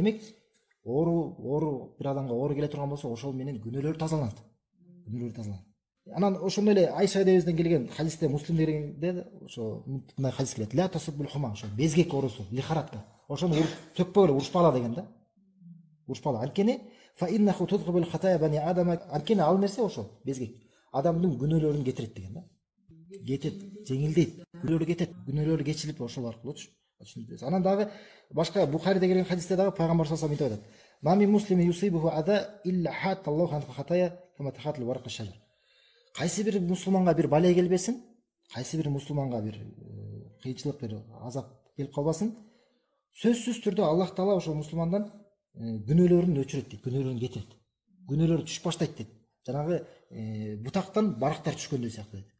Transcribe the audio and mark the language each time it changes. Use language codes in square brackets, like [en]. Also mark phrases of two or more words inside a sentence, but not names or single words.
[ky] Демек, бир адамга оору келе турган болсо, ошол менен күнөөлөр тазаланат. Анан ошондой эле Айша эдебизден келген хадисте, Муслимдерде ошо мындай хадис келет: [ar] "لا تسبوا الحمى", [ky] ошо безгек оорусу, лихарадка. Ошону төкпөгүлө, урушпагыла деген да. Урушпагыла. Анткени [ar] فإنه تذهب خطايا بني آدم. [ky] Анткени ал нерсе ошол безгек адамдын күнөөлөрүн кетирет деген да. Кетет, жеңилдейт, күнөөлөр кетет, күнөөлөр кечирип ошол аркылуучу. Анан дагы башка Бухариде келген хадисте дагы пайгамбар [ar] صلى الله عليه وسلم [ky] айтып атат: [ar] "ما من مسلم يصيبه أذى إلا حات الله عنه خطاياه كما تحات ورق الشجر". [ky] Кайсы бир мусулманга бир бале келбесин, кайсы бир мусулманга бир кыйынчылык, бир азап келип калбасын, сөзсүз түрдө Аллах Таала ошол мусулмандан күнөөлөрүн өчүрөт дейт, күнөөлөрүн кетирет. Күнөөлөрү түшүп баштайт дейт. жанагы бутактан барактар түшкөндөй сыяктуу дейт.